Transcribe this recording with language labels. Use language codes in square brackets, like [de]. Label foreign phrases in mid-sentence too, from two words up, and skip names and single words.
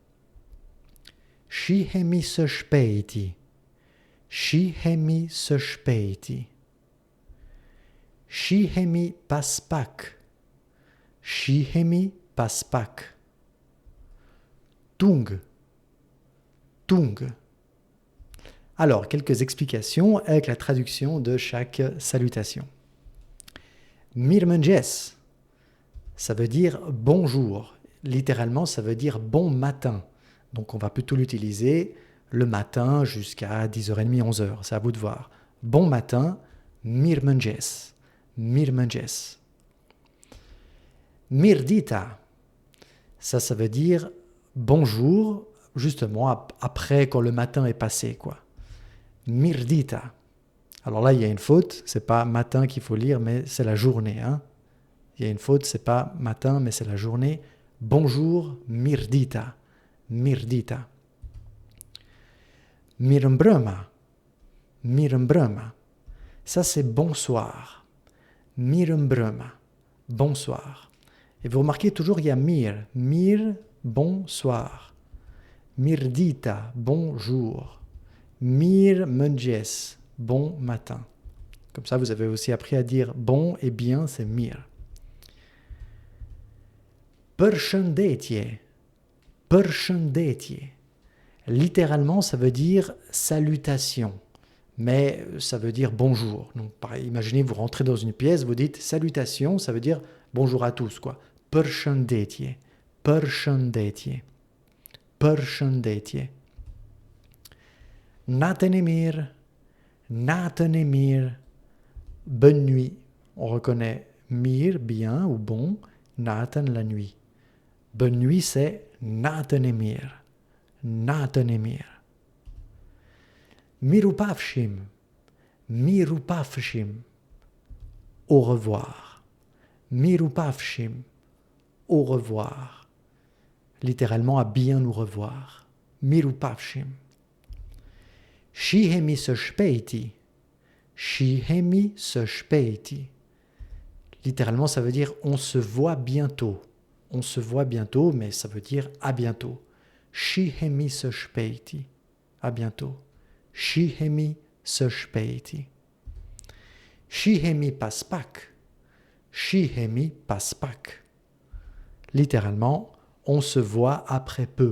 [sq] Shihemi së shpejti. Shihemi së shpejti. Shihemi pas pak. Shihemi pas pak. Tung. Tung. [fr] Alors, quelques explications avec la traduction de chaque salutation. Mirëmëngjes, ça veut dire bonjour. Littéralement, ça veut dire bon matin. Donc, on va plutôt l'utiliser le matin jusqu'à 10h30, 11h. C'est à vous de voir. Bon matin, [sq] mirëmëngjes. Mirëmëngjes. Mirdita, [fr] ça veut dire bonjour, justement après quand le matin est passé, quoi. [sq] Mirdita. [fr] Alors là, il y a une faute, c'est pas matin qu'il faut lire, mais c'est la journée. Hein. Il y a une faute, c'est pas matin, mais c'est la journée. Bonjour, [sq] mirdita. Mirdita. Mirëmbrëma. Mirëmbrëma. [fr] Ça, c'est bonsoir. Mirëmbrëma. Bonsoir. Et vous remarquez toujours, il y a mir. Mir, bonsoir. Mirdita, bonjour. Mirëmëngjes, bon matin. Comme ça, vous avez aussi appris à dire bon et bien, c'est mir. [sq] Përshëndetje. Përshëndetje. [fr] Littéralement, ça veut dire salutation. Mais ça veut dire bonjour. Donc, pareil, imaginez, vous rentrez dans une pièce, vous dites salutation, ça veut dire bonjour à tous, quoi. [sq] Përshëndetje. Përshëndetje. Përshëndetje. Natën e mirë. Natën e mirë. [fr] Bonne nuit. On reconnaît mirë, bien ou bon. Natën, la nuit. Bonne nuit, c'est [sq] natën e mirë. Natën e mirë. Mirupafshim. Mirupafshim. [fr] Au revoir. Mirupafshim. Au revoir. Littéralement, à bien nous revoir. [sq] Mirupafshim. Shihemi së shpejti. Shihemi së shpejti. [fr] Littéralement, ça veut dire on se voit bientôt. On se voit bientôt, mais ça veut dire à bientôt. [sq] Shihemi së shpejti. [fr] À bientôt. [sq] Shihemi së shpejti. Shihemi pas pak. Shihemi pas pak. [fr] Littéralement, on se voit après peu.